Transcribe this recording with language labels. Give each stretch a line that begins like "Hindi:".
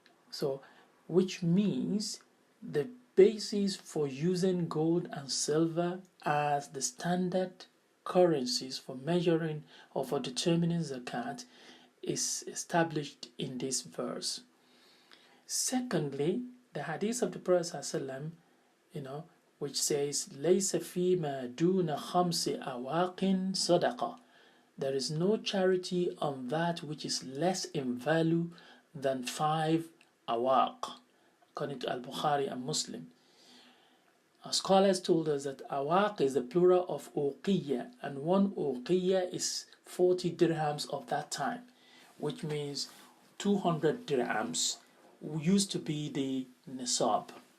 English: So, which means the basis for using gold and silver as the standard currencies for measuring or for determining zakat is established in this verse. Secondly, The hadith of the Prophet ﷺ, which says,
Arabic: لَيْسَ فِي مَا دُونَ خَمْسِ أَوَاقٍ صَدَقَةٍ.
English: There is no charity on that which is less in value than 5 awaq, according to Al-Bukhari and Muslim. Our scholars told us that awaq is the plural of uqiyya, and one uqiyya is 40 dirhams of that time, which means 200 dirhams used to be the nisab.